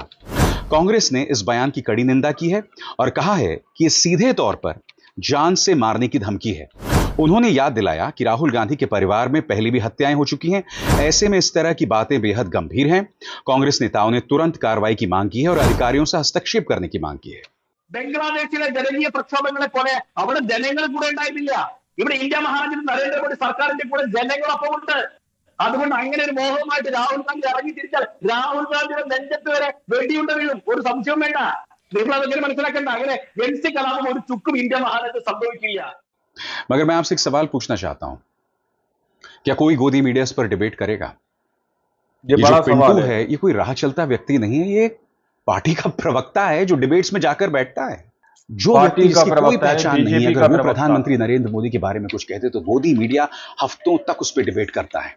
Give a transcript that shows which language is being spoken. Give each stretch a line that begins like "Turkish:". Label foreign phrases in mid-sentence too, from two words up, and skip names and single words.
Hindi: कांग्रेस ने इस बयान की कड़ी निंदा की है और कहा है कि ये सीधे तौर पर जान से मारने की धमकी है। उन्होंने याद दिलाया कि राहुल गांधी के परिवार में पहले भी हत्याएं हो चुकी हैं। ऐसे में इस तरह की बातें बेहद गंभीर हैं। कांग्रेस नेताओं ने तुरंत कार्रवाई की मांग की है और अधिकारियों से हस्तक्षेप करने की मांग की है।
Malayalam: ബംഗ്ലാദേശിലെ ജനകീയ പ്രക്ഷോഭങ്ങളെ പോലെ അവിടെ ജനങ്ങൾ കൂടെ ഉണ്ടായിട്ടില്ല. ഇവിടെ ഇന്ത്യ മഹാരാജ്യത്ത് നരേന്ദ്രമോദി സർക്കാരിന്റെ കൂടെ ജനങ്ങളൊപ്പം ഉണ്ട്. അതുകൊണ്ട് അങ്ങനെ ഒരു മോഹവുമായിട്ട് രാഹുൽ ഗാന്ധി ഇറങ്ങി തിരിച്ചാൽ രാഹുൽ ഗാന്ധിയുടെ നെഞ്ചത്ത് വരെ വെടിയുണ്ട വീഴും, ഒരു സംശയവും വേണ്ട. നിങ്ങൾ അതൊക്കെ മനസ്സിലാക്കേണ്ട. അങ്ങനെ എൻസി കലാപം ഒരു ചുക്കും ഇന്ത്യ മഹാരാജ്യത്ത് സംഭവിക്കില്ല.
Hindi: मगर मैं आपसे एक सवाल पूछना चाहता हूं, क्या कोई गोदी मीडिया इस पर डिबेट करेगा? ये जो पिंटू है, ये कोई राह चलता व्यक्ति नहीं है, ये पार्टी का प्रवक्ता है जो डिबेट्स में जाकर बैठता है। जो व्यक्ति जिसकी कोई पहचान नहीं है, अगर वो प्रधानमंत्री नरेंद्र मोदी के बारे में कुछ कहते तो गोदी मीडिया हफ्तों तक उस पर डिबेट करता है।